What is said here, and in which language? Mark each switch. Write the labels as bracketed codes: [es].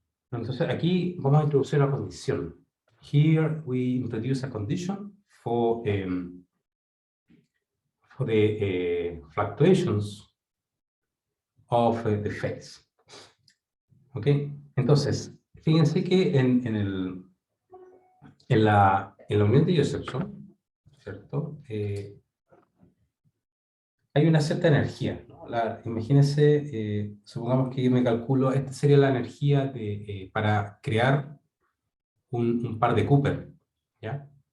[es] Entonces aquí vamos a introducir una condición. [en] Here we introduce a condition for the fluctuations of the phase. [es] ¿Ok? Entonces, fíjense que en la unión de Josephson, ¿cierto? Hay una cierta energía, ¿no? Imagínense, supongamos que yo me calculo, esta sería la energía para crear un par de Cooper, ¿ya?